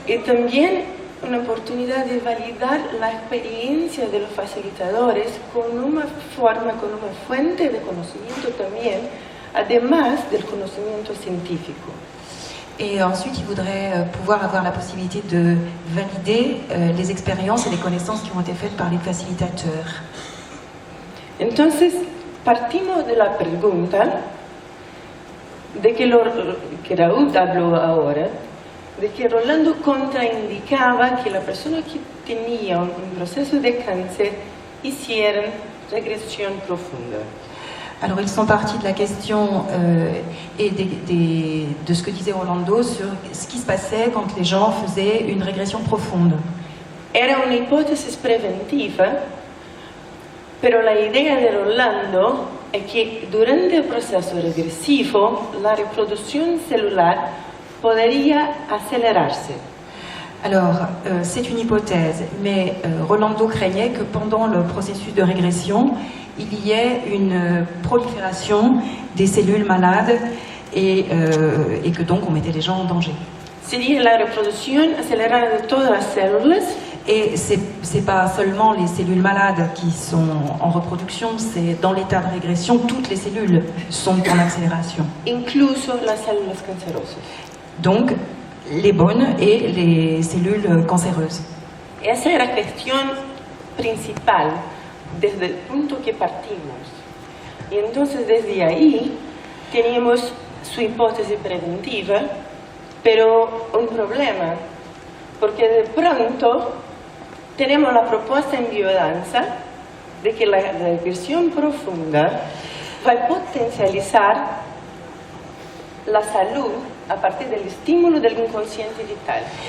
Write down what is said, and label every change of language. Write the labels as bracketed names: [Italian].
[Spanish] Et también una oportunidad de validar la experiencia de los facilitadores con una fuente de conocimiento también, además del conocimiento científico. [French] Et ensuite, ils voudraient pouvoir avoir la possibilité de valider les expériences et les connaissances qui ont été faites par les facilitateurs. [Spanish] Entonces, partimos de la pregunta de que Raúl habló ahora, de que Rolando contraindicaba que la persona que tenía un proceso de cáncer hiciera regresión profunda. [French] Alors, ils sont partis de la question et de ce que disait Rolando sur ce qui se passait quand les gens faisaient une régression profonde. [Spanish] Era una hipótesis preventiva, pero la idea de Rolando es que durante el proceso regresivo la reproducción celular podría acelerarse. [French] Alors, c'est une hypothèse, mais Rolando craignait que pendant le processus de régression, il y ait une prolifération des cellules malades et que donc on mettait les gens en danger. [Spanish] Sería la reproducción acelerada de todas las células. [French] Et c'est pas seulement les cellules malades qui sont en reproduction, c'est dans l'état de régression, toutes les cellules sont en accélération. [Spanish] Incluso las células cancerosas. [French] Donc, les bonnes et les cellules cancéreuses. [Spanish] Esa era la cuestión principal desde el punto que partimos. Y entonces desde ahí teníamos su hipótesis preventiva, pero un problema, porque de pronto tenemos la propuesta en biodanza de que la regresión profunda va a potencializar la salud [French] à partir de l'estímulo [Spanish] del inconsciente vital.